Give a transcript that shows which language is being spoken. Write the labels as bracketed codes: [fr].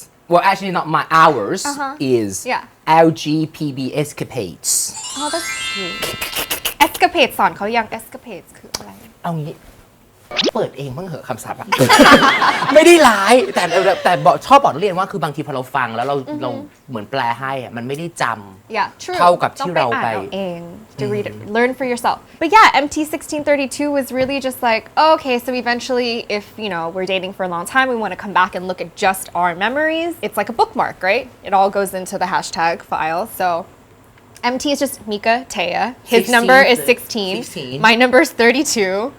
[en] well actually not my ours is Yeah. LGPB escapades Oh that's cute escapade [th] สอนเขายัง [en] escapade [th] คืออะไร เอางี้เปิดเองบ้างเหอะคำศัพท์อะ ไม่ได้ร้ายแต่บอกชอบบอกนักเรียนว่าคือบางทีพอเราฟังแล้วเราเหมือนแปลให้อะมันไม่ได้จำ [en] Yeah, true. [th] เท่ากับที่เราไป ต้องอ่านเอาเอง [en] to read it, learn for yourself. But yeah, MT 1632 was really just like, oh, okay, so eventually, if we're dating for a long time, we want to come back and look at just our memories. It's like a bookmark, right? It all goes into the hashtag file. So MT is just Mika Taya. His 16, number is 16. My number is 32.